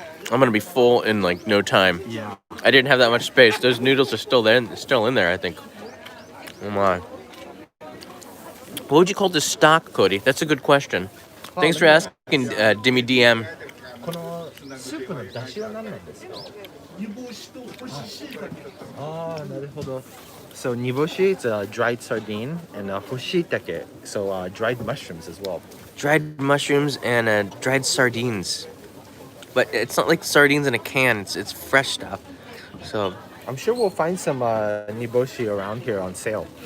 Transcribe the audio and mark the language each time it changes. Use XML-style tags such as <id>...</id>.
<en>I'm gonna be full in like no time. Yeah. I didn't have that much space. Those noodles are still in there, I think. Oh my. What would you call this stock, Cody? That's a good question. Thanks for asking, Dimmy DM.</en> <ja>このスープの出汁は何なんですか？ああ、なるほど。</ja> <en>So niboshi, it's a dried sardine, and hoshitake, so dried mushrooms as well. Dried mushrooms and dried sardines. But it's not like sardines in a can. It's fresh stuff. So, I'm sure we'll find some niboshi around here on sale.</en>